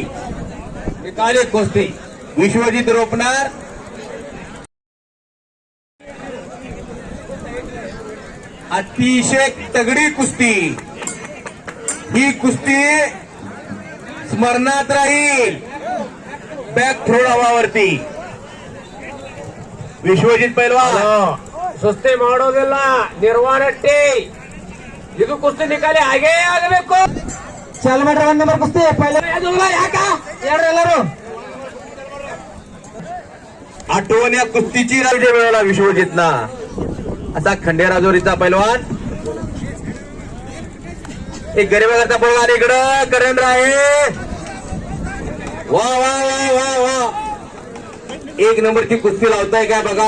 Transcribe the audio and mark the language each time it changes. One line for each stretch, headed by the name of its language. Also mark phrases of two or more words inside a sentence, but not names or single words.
Marathi: निकाली कुस्ती विश्वजित रोपणार. अतिशय तगडी कुस्ती. ही कुस्ती स्मरणात राहील. बॅक थ्रो हवावरती विश्वजित पैलवान
Kannada: ಸುಸ್ತಿ ಮಾಡೋದಿಲ್ಲ, ನಿರ್ವಾಣಟ್ಟಿ. ಇದು ಕುಸ್ತಿ ನಿಕಾಲಿ ಹಾಗೇ ಆಗಬೇಕು. ಚಾಲು ಮಾಡ್ರಿ 1 ನಂಬರ್ ಕುಸ್ತಿ ಪೈಲ ಯಾಕ ಹೇಳ್ರಿ ಎಲ್ಲರೂ.
Marathi: आठवण या कुस्तीची राज्य मिळवला विश्वजितला. असा खंडेराजोरीचा पैलवान. एक गरिबाचा पैलवान इकडं करेंद्र आहे. वा वा वा वा वा, 1 नंबरची कुस्ती लावताय काय बघा.